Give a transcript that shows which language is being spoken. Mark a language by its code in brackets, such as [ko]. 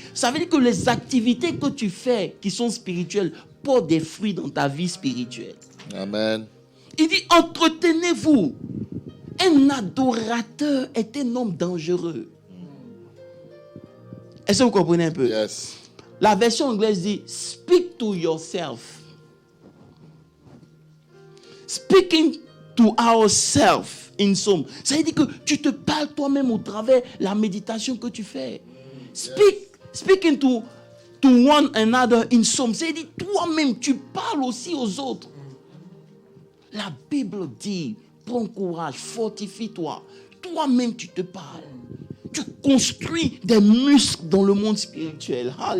[fr] Ça veut dire que les activités que tu fais qui sont spirituelles portent des fruits dans ta vie spirituelle. Amen. Il dit, entretenez-vous. Un adorateur est un homme dangereux. Est-ce que vous comprenez un peu? [en] Yes. [fr] La version anglaise dit, [en] speak to yourself. Speaking to ourselves in Psalm. [fr] Ça veut dire que tu te parles toi-même au travers de la méditation que tu fais. [en] Speaking to one another in Psalm. [fr] Ça veut dire toi-même, tu parles aussi aux autres. La Bible dit, prends courage, fortifie-toi. Toi-même, tu te parles. Tu construis des muscles dans le monde spirituel.